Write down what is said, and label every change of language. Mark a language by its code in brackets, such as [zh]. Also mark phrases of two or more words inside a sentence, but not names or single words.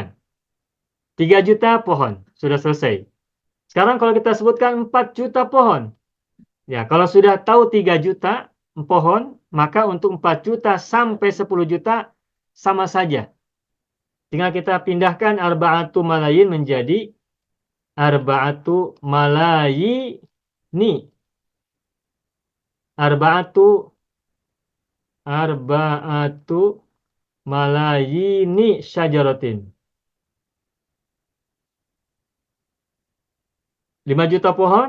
[id] 3 juta pohon. Sudah selesai. Sekarang kalau kita sebutkan 4 juta pohon. Ya, kalau sudah tahu 3 juta pohon, maka untuk 4 juta sampai 10 juta sama saja. Tinggal kita pindahkan [ar] أربعة ملايين [id] menjadi [ar] أربعة ملايين. أربعة ملايين شجرة. 5 juta pohon.